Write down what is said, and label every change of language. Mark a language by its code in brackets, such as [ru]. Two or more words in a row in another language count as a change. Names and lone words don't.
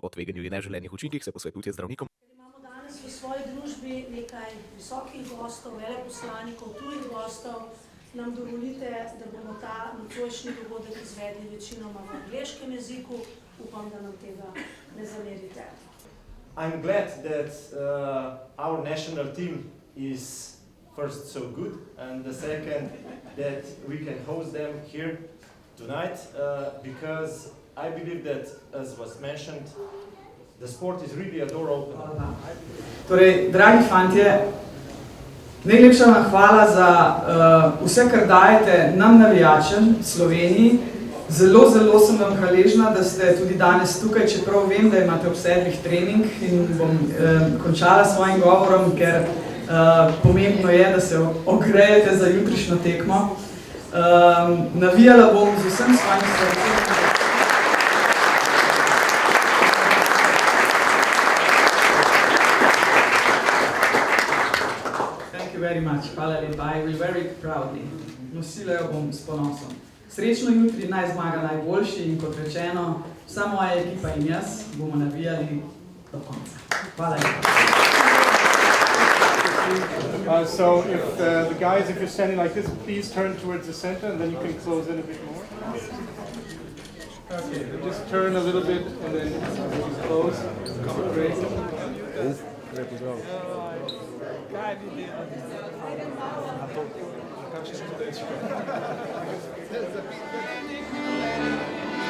[sl] O tveganju in neželenih učinkih se posvetujte z zdravnikom. Imamo danes v svoji družbi nekaj visokih gostov, veleposlanikov, tujih gostov. Nam dovolite, da bomo ta nocojšnji dogodek izvedli večinoma v angleškem jeziku. Upam, da nam tega ne zamerite. [en] I'm glad that our national team is first so good and the second that we can host them here tonight because I believe that, as was mentioned, the sport is really a door opener. [sl] Torej, dragi fantje, najlepša vam hvala za vse, kar dajete nam navijačem v Sloveniji. Zelo sem vam hvaležna, da ste tudi danes tukaj, čeprav vem, da imate ob 7 trening in bom končala s svojim govorom, ker pomembno je, da se ogrejete za jutrišnjo tekmo. Navijala bom z vsem svojim srcem. [en] Very much. [sl] Hvala lepa. [en] I will very proudly. [sl] Nosila jo bom s ponosom. Srečno jutri, naj zmaga najboljši in kot rečeno, vsa moja ekipa in jaz bomo navijali do konca. Hvala lepa. [en] So if the guys, if you're standing like this, please turn towards the center and then you can close in a bit more. Okay, just turn a little bit and then close. Great. [sl] Kaj bi delali?